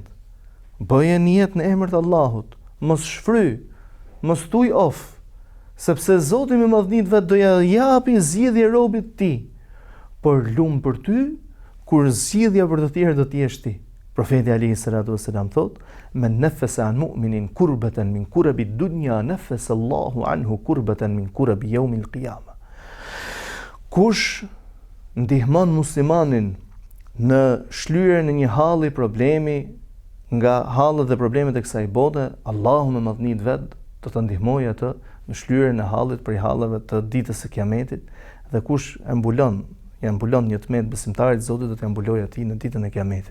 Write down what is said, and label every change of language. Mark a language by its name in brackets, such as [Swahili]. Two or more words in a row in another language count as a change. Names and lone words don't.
[Albanian] Bëje niyet në emër të Allahut, mos shfry, mos thuj of, sepse Zoti me madhnit vet do ja japi zgjidhje robit ti. Por lum për ty, kur zgjidhja për të tjerë do të jesh ti. [Arabic] Profeti عليه الصلاة والسلام thot: "من نفس عن مؤمن كربة من كرب الدنيا نفس الله عنه كربة من كرب يوم القيامة." [Albanian] Kush ndihmon muslimanin në shlyerjen e një halli problemi nga hallet dhe problemet e kësaj bote, Allahu me madhnit vet do ta ndihmojë atë në shlyerjen e hallit për halleve të ditës së Kiametit, dhe kush e mbulon një tmet besimtarit, Zoti do t'i mbulojë atij në ditën e Kiametit.